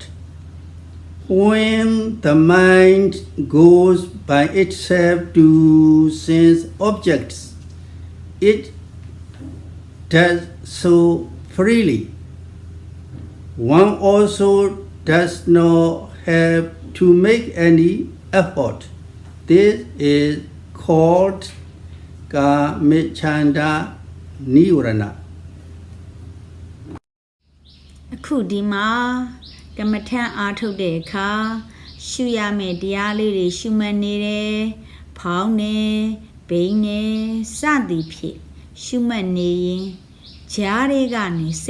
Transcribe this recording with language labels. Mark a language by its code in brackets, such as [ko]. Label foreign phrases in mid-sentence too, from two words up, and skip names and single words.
[en] When the mind goes by itself to sense objects, it does so freely. One also does not have to make any effort. This is called Kamicchanda Nivarana. [my] အခုဒီမှာကမ္မထန်အားထုတ်တဲ့အခါရှုရမယ့်တရားလေးတွေရှုမှတ်နေတယ်ဖောင်းနေဘိန်းနေစသည်ဖြင့်ရှုမှတ်နေရင်ဂျားတွေကနေစိ